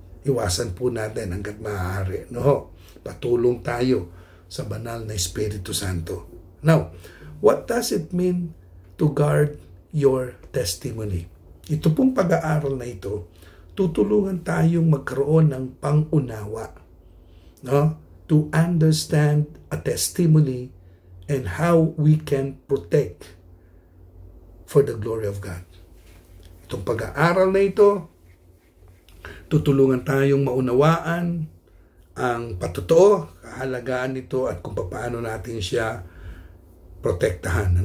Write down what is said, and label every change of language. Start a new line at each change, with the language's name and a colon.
Filipino: Iwasan po natin hanggat maaari. No? Patulong tayo sa banal na Espiritu Santo.
English: Now, what does it mean to guard your testimony?
Filipino: Ito pong pag-aaral na ito, tutulungan tayong magkaroon ng pangunawa, no?
English: To understand a testimony and how we can protect for the glory of God.
Filipino: Itong pag-aaral na ito, tutulungan tayong maunawaan ang patotoo, kahalagaan nito at kung paano natin siya protektahan.